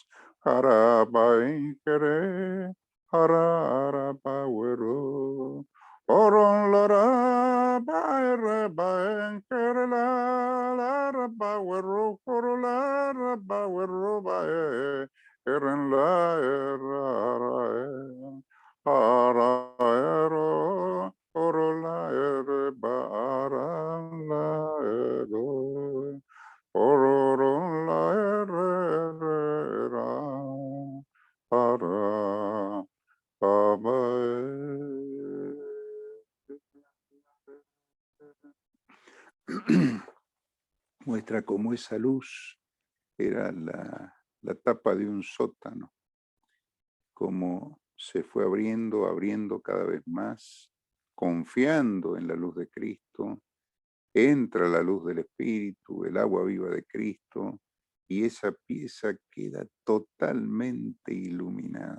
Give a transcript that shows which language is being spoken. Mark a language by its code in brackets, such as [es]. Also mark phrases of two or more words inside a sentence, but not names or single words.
[es] Harapa inkere, harapa wero. Oron lara baere baenkere la rapa wero, korola rapa wero bae. Eren la Araero, orola erebara la ero, orola erera, ara, muestra cómo esa luz era la tapa de un sótano, cómo se fue abriendo cada vez más, confiando en la luz de Cristo, entra la luz del Espíritu, el agua viva de Cristo, y esa pieza queda totalmente iluminada.